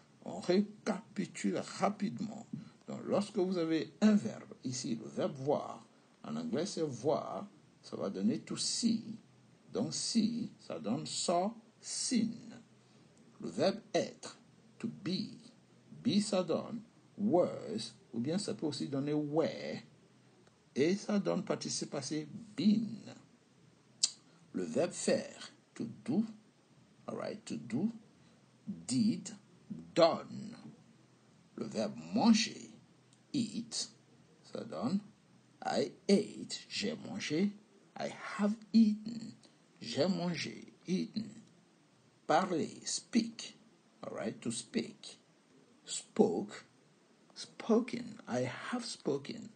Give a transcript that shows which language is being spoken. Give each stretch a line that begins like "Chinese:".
French: On récapitule rapidement. Donc, lorsque vous avez un verbe, ici, le verbe voir, en anglais, c'est voir, ça va donner
English: to see.
French: Donc, see, ça donne saw, seen. Le verbe être,
English: to be,
French: ça donne was, ou bien ça peut aussi donner were, et ça donne participe passé, been. Le verbe faire, to do, all right,
English: to do, did, done.
French: Le verbe manger, eat, ça donne
English: I ate,
French: j'ai mangé.
English: I have eaten,
French: j'ai mangé,
English: eaten. Parler, speak, all right, to speak. Spoke, spoken, I have spoken.